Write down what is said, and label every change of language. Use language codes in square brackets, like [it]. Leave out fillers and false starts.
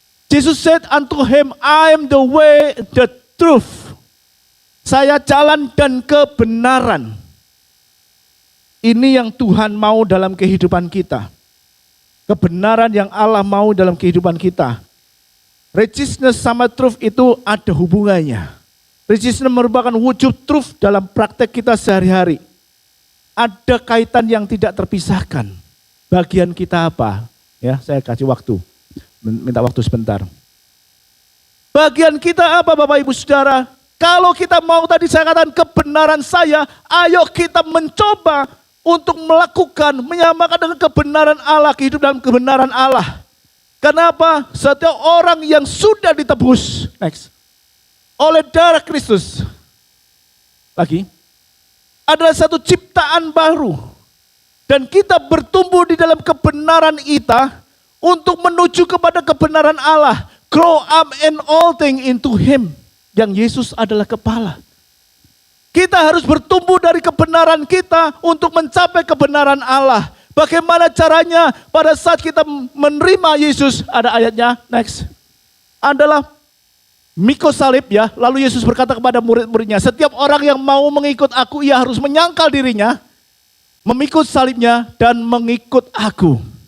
[en] Jesus said unto him, I am the way, the truth. [id] Saya jalan dan kebenaran. Ini yang Tuhan mau dalam kehidupan kita. Kebenaran yang Allah mau dalam kehidupan kita. Righteousness sama truth itu ada hubungannya. Righteousness merupakan wujud truth dalam praktek kita sehari-hari. Ada kaitan yang tidak terpisahkan. Bagian kita apa? Ya, saya kasih waktu. Minta waktu sebentar. Bagian kita apa Bapak Ibu Saudara? Kalau kita mau tadi saya katakan kebenaran saya, ayo kita mencoba untuk melakukan, menyamakan dengan kebenaran Allah, hidup dalam kebenaran Allah. Kenapa? Setiap orang yang sudah ditebus, next, oleh darah Kristus, lagi, adalah satu ciptaan baru. Dan kita bertumbuh di dalam kebenaran kita, untuk menuju kepada kebenaran Allah. [en] Grow up in all things into Him. [id] Yang Yesus adalah kepala. Kita harus bertumbuh dari kebenaran kita untuk mencapai kebenaran Allah. Bagaimana caranya? Pada saat kita menerima Yesus, ada ayatnya, next. Adalah mikul salib ya. Lalu Yesus berkata kepada murid-muridnya, setiap orang yang mau mengikut aku, ia harus menyangkal dirinya, memikul salibnya, dan mengikut aku.